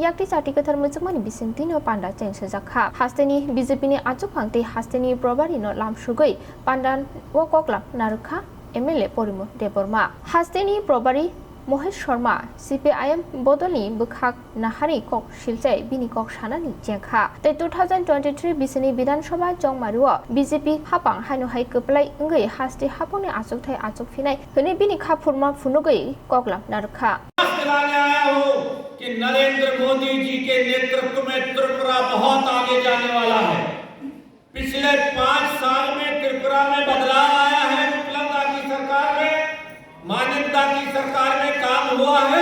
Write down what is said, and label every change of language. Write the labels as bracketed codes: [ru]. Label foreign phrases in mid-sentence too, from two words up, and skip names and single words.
[trp] याक्ति जाति कथार मुजुमानि बिसिंतिनो पान्डा चेंसजाखा हास्तेनि बीजेपीनि आचुफां ते हास्तेनि प्रभारीनो लामसुगै पान्डान वककला नारुखा एमएलए परिमल देबबर्मा हास्तेनि प्रभारी महेश शर्मा सीपीआईएम बदलनि बुखाक नाहारि कक शिलचाय बिनि कक सानानि जेंखा ते 2023 बिसोरनि विधानसभा जंमारुआ बीजेपी हापां हानुहाय कपलाय इंगै हास्ते हापांनि आचुकथाय आचुकफिनाय होने बिनि खाफुरमा फुनुगै ककलाम नारुखा [hi] आया हूं कि नरेंद्र मोदी जी के नेतृत्व में त्रिपुरा बहुत आगे जाने वाला है। पिछले 5 साल में त्रिपुरा में बदलाव आया है। विप्लवदा की सरकार में, मानिकदा की सरकार में काम हुआ है।